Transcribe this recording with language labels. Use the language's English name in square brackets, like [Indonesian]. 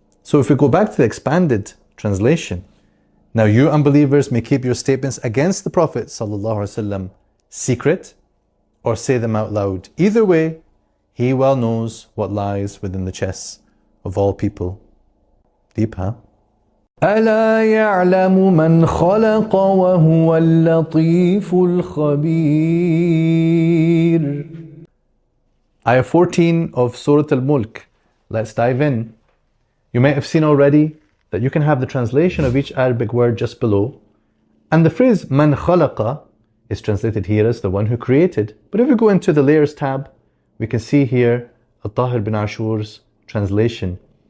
[English] So if we go back to the expanded translation, now you unbelievers may keep your statements against the Prophet ﷺ secret or say them out loud. Either way, he well knows what lies within the chests of all people. Deep, huh? [Arabic] ألا يعلم من خلق وهو اللطيف الخبير. [English] Ayah 14 of Surah Al-Mulk. Let's dive in. You might have seen already that you can have the translation of each Arabic word just below. And the phrase man khalaqa is translated here as the one who created. But if we go into the Layers tab, we can see here Al-Tahir bin Ashur's translation.